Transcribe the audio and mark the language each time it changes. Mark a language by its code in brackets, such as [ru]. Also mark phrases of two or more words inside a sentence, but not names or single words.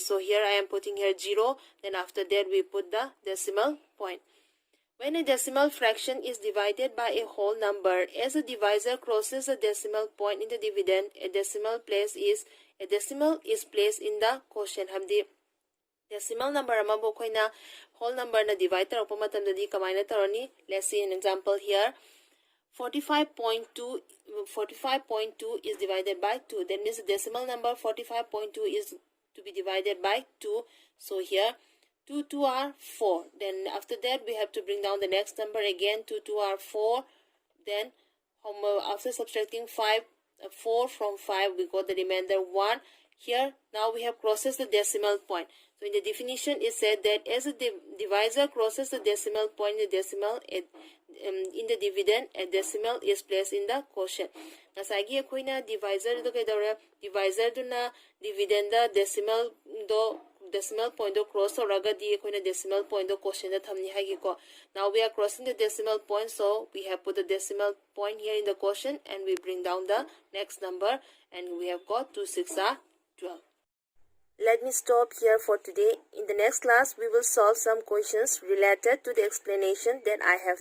[en] So here I am putting here 0, then after that we put the decimal point. When a decimal fraction is divided by a whole number, as a divisor crosses a decimal point in the dividend, a decimal is placed in the quotient. [mni] Hamdi [en] decimal number [mni] amabo koina [en] whole number [mni] na divide tarokpa matamdadi kamaina tarani. [en] Let's see an example here. 45.2 is divided by 2. That means the decimal number 45.2 is to be divided by 2. So here 2 2 are 4. Then after that we have to bring down the next number again. 2 2 are 4. Then after subtracting 4 from 5, we got the remainder 1. Here now we have crosses the decimal point. So in the definition it said that as a divisor crosses the decimal point in the dividend, a decimal is placed in the quotient. [mni] Ngasagi akoina divisor do kaidawra, divisor do na dividend da [en] decimal point [mni] do cross oraga di akoina [en] decimal point [mni] do quotient da thamni hagi ko. [en] Now we are crossing the decimal point, so we have put the decimal point here in the quotient and we bring down the next number and we have got 2 6 are 12. Let me stop here for today. In the next class, we will solve some questions related to the explanation that I have done.